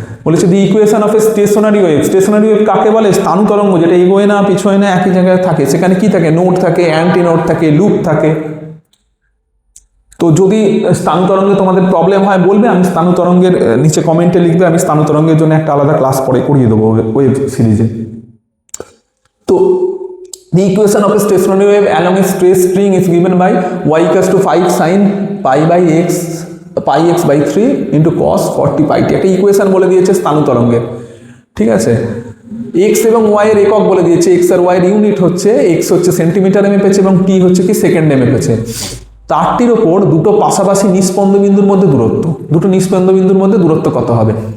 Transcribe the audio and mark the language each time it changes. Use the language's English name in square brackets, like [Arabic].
[Bangla] বলেছে [English] The equation of a stationary wave. [Bangla] Stationery wave কাকে বলে, স্থানু তরঙ্গ, যেটা এগোয় না পিছোয় না একই জায়গায় থাকে। সেখানে কি থাকে, নোড থাকে, অ্যান্টি নোড থাকে, লুপ থাকে। তো যদি স্থানু তরঙ্গে তোমাদের প্রবলেম হয় বলবে, আমি স্থানু তরঙ্গের নিচে কমেন্টে লিখবে, আমি স্থানু তরঙ্গের জন্য একটা আলাদা ক্লাস পরে করিয়ে দেবো ওয়েভ সিরিজে। [English] তো the equation of a stationary wave along a straight string is given by y equals to 5 sin pi by x pi x by 3 into cos 40 pi t। [Bangla] একটা ইকুয়েশন বলে দিয়েছে স্থানু তরঙ্গের, ঠিক আছে। x এবং y এর একক বলে দিয়েছে, x আর y এর ইউনিট হচ্ছে, x হচ্ছে সেন্টিমিটারে মেপেছে এবং t হচ্ছে কি সেকেন্ডে মেপেছে। তারটির ওপর দুটো পাশাপাশি নিস্পন্দ বিন্দুর মধ্যে দূরত্ব, দুটো নিস্পন্দ বিন্দুর মধ্যে দূরত্ব কত হবে।